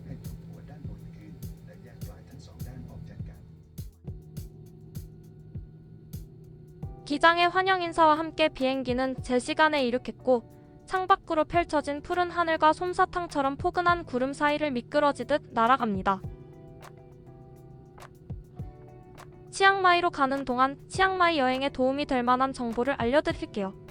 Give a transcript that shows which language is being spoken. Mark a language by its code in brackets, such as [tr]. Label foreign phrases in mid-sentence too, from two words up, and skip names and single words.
[th] ให้ถูกหัวด้านบนขึ้นและแยกปลายทั้งสองด้านออกจากกัน [ko] 기장의 환영 인사와 함께 비행기는 제 시간에 이륙했고 창밖으로 펼쳐진 푸른 하늘과 솜사탕처럼 포근한 구름 사이를 미끄러지듯 날아갑니다. 치앙마이로 가는 동안 치앙마이 여행에 도움이 될 만한 정보를 알려드릴게요.